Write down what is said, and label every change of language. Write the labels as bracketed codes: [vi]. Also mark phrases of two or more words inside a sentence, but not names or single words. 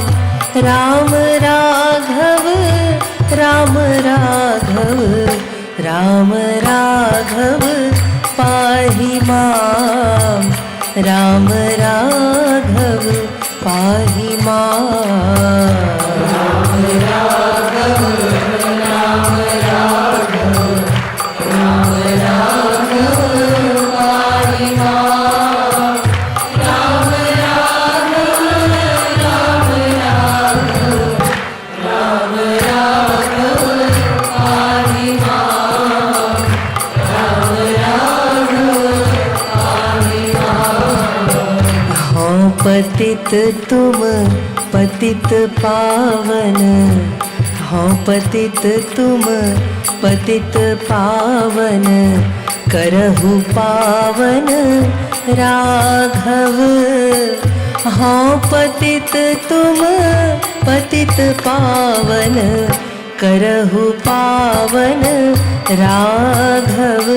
[sa] राम राघव, राम राघव, राम राघव पाहि माम। राम राघव पाहि माम। राम राघव, राम राघव, राम राघव पाहि माम। राम राघव, राम राघव, राम राघव पाहि माम। राम राघव पाहि माम। [hi] हो पतित तुम पतित पावन, हो पतित तुम पतित पावन, करहु पावन राघव। हो पतित तुम पतित पावन, करहु पावन राघव।